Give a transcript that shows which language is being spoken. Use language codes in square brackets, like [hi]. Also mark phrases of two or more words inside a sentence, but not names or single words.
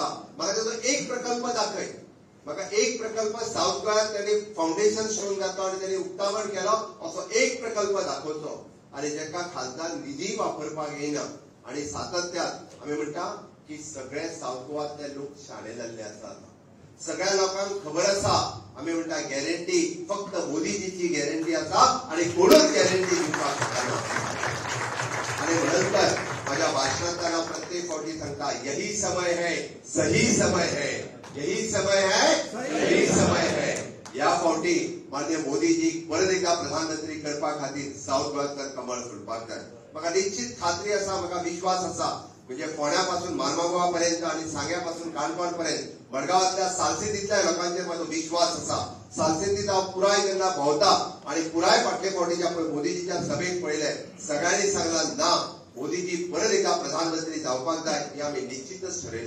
[kok] म्हाका तेजो एक प्रकल्प दाखय. म्हाका एक प्रकल्प साऊथ गोंयांत त्यांनी [en] foundation stone [kok] घातलो आनी त्यांनी उक्तावण केलो असो एक प्रकल्प दाखोवचो आनी जेका खासदार निधी वापरपाक येना. आणि सातत्यात आम्ही म्हणटा की सगळे साऊथ गोवातले लोक शाणे जाल्ले आसात. सगळ्या लोकांक खबर आसा आम्ही म्हणटा गॅरंटी फक्त मोदीजीची गॅरंटी आसा आणि कोणूच गॅरंटी दिवपाक शकना. [mr] आणि म्हणून तर माझ्या भाषणात त्यांना प्रत्येक फावटी सांगता [hi] यही समय है सही समय है यही समय है सही समय है. [kok] या फावटी माननीय मोदीजी परत एकदा प्रधानमंत्री करपा खातीर साऊथ गोव्यातल्यान कमळ फुलपाक जाय. म्हाका निश्चित खात्री आसा म्हाका विश्वास आसा म्हणजे फोंड्यापासून मार्मागोवा पर्यंत आणि सांग्यापासून काणकोण पर्यंत मडगांवातल्या सालसेतीतल्या लोकांचेर म्हाजो विश्वास आसा. सालसेतीत हांव पुराय जेन्ना भोंवता आणि पुराय फाटले फावटीच्या मोदीजीच्या सभेक पळयले सगळ्यांनी सांगला ना मोदीजी परत एकदा प्रधानमंत्री जावपाक जाय हे आम्ही निश्चितच ठरयला.